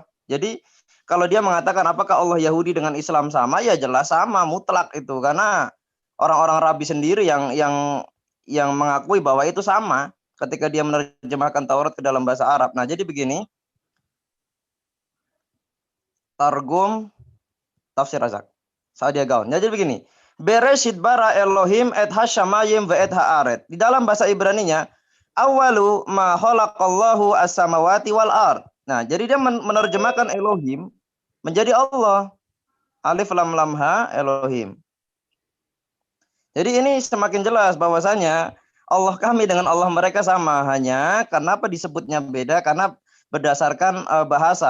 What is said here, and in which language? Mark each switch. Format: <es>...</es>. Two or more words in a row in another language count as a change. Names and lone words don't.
<id>Jadi kalau dia mengatakan apakah Allah Yahudi dengan Islam sama, ya jelas sama, mutlak itu. Karena orang-orang Rabi sendiri yang mengakui bahwa itu sama ketika dia menerjemahkan Taurat ke dalam bahasa Arab. Nah, jadi begini. Targum Tafsir Razak Sa'adia Gaon. Jadi begini.</id> <he>בראשית ברא אלוהים את השמים ואת הארץ.</he> <id>Di dalam bahasa Ibraninya,</id> <ar>أول ما خلق الله السماوات والأرض.</ar> <id>Nah, jadi dia menerjemahkan Elohim menjadi Allah. Alif lam lam ha Elohim. Jadi ini semakin jelas bahwasanya Allah kami dengan Allah mereka sama, hanya kenapa disebutnya beda karena berdasarkan bahasa.</id>